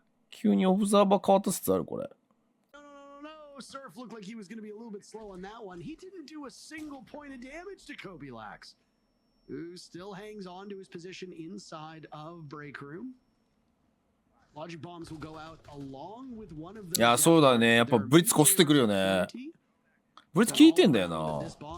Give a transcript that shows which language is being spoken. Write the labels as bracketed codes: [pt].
[ja] 急にオブザーバー変わった説あるこれ。 [en] Surf looked like he was going to be a little bit slow on that one. He didn't do a single point of damage to Kobe Lax, who still hangs on to his position inside of Break Room. Logic bombs will go out along with one of the. [ja] いや、そうだね。やっぱブリッツこすってくるよね。ブリッツ効いてんだよな。